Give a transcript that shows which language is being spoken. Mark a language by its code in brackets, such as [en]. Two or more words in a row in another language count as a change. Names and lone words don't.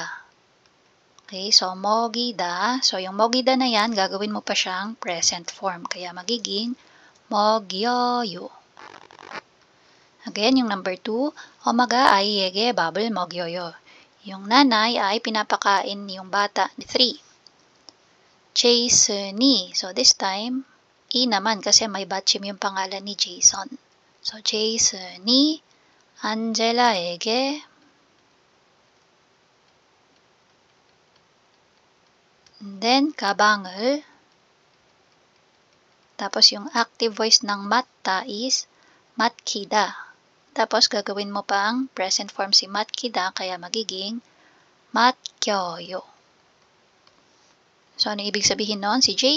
[en] Okay, so 먹이다. [tl] So, yung 먹이다 na yan, gagawin mo pa siyang [en] present form. [tl] Kaya magiging 먹여요. Again, yung number 2, [ko] 엄마가 아이에게 밥을 먹여요. [tl] Yung nanay ay pinapakain yung bata. 3. [ko] Jason이. [tl] So, this time, i naman kasi may batchim yung pangalan ni Jason. So, [ko] 제이슨이 안젤라에게 [en] and then [tl] 가방을 tapos yung [en] active voice [tl] ng matta is matkida. Tapos gagawin mo pang [en] present form [tl] si matkida kaya magiging matkyoyo. So, ano ibig sabihin nun?